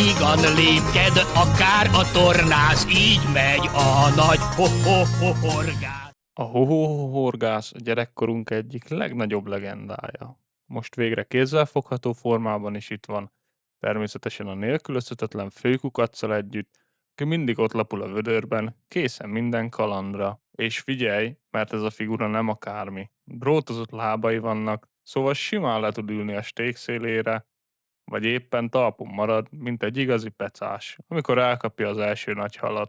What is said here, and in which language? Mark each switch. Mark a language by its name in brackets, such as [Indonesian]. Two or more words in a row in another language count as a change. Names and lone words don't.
[Hungarian] lassan lépked, akár a tornász, így megy a nagy ho-ho-ho-horgász. A Ho-Ho-Ho-Horgász a gyerekkorunk egyik legnagyobb legendája. Most végre kézzelfogható formában is itt van, természetesen a nélkülözhetetlen főkukacccal együtt, aki mindig ott lapul a vödörben, készen minden kalandra. És figyelj, mert ez a figura nem akármi. Drótozott lábai vannak, szóval simán le tud ülni a sték szélére, vagy éppen talpon marad, mint egy igazi pecás, amikor elkapja az első nagy halat.